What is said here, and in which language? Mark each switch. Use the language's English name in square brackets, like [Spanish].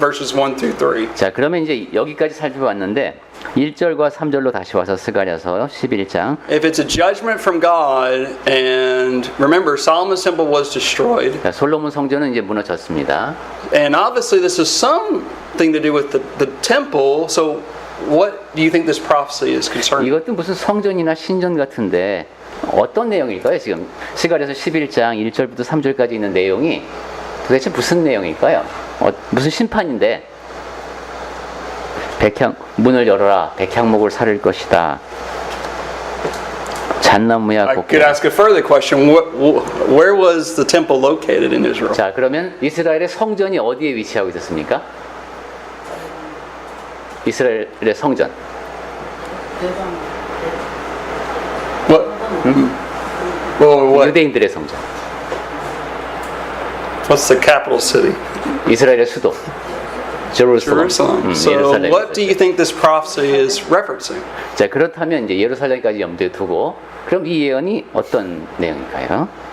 [English] Verses 1 through 3. [Korean] 자, 그러면 이제 여기까지 살펴봤는데 1절과 3절로 다시 와서 스가랴서 11장. [English] If it's a judgment from God, and remember, Solomon's temple was destroyed, [Korean] 자, 솔로몬 성전은 이제 무너졌습니다. [English] and obviously this is something to do with the temple. So what do you think this prophecy is concerning? [Korean] 이것도 무슨 성전이나 신전 같은데 어떤 내용일까요? 지금 스가랴서 11장 1절부터 3절까지 있는 내용이 도대체 무슨 내용일까요? 무슨 심판인데 문을 열어라 백향목을 사를 것이다. 잣나무야 [English] I could ask a further question. Where was the temple located in Israel? [Korean] 자, 그러면 이스라엘의 성전이 어디에 위치하고 있었습니까? 이스라엘의 성전. [English] What? [Korean] 유대인들의 성전. [English] What's the capital city? [Korean] 이스라엘의 수도. Jerusalem. [English] So [Korean] 예루살렘. [English] what do you think this prophecy is referencing? [Korean] 자, 그렇다면 이제 예루살렘까지 염두에 두고 그럼 이 예언이 어떤 내용일까요?